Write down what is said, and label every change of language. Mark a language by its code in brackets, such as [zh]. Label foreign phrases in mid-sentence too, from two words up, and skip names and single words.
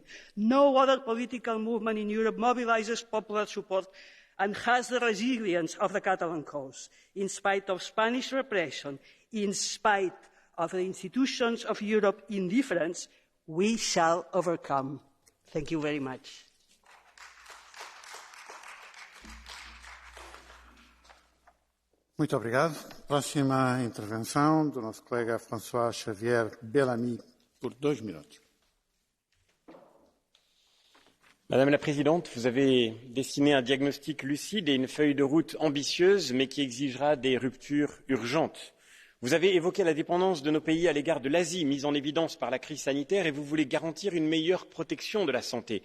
[en] No other political movement in Europe mobilizes popular support and has the resilience of the Catalan cause. In spite of Spanish repression, in spite of the institutions of Europe indifference, we shall overcome. Thank you very much. [pt] Muito obrigado. Próxima intervenção do nosso colega François Javier Bellamy por 2 minutos. [fr] Madame la Présidente, vous avez dessiné un diagnostic lucide et une feuille de route ambitieuse, mais qui exigera des ruptures urgentes. Vous avez évoqué la dépendance de nos pays à l'égard de l'Asie, mise en évidence par la crise sanitaire, et vous voulez garantir une meilleure protection de la santé.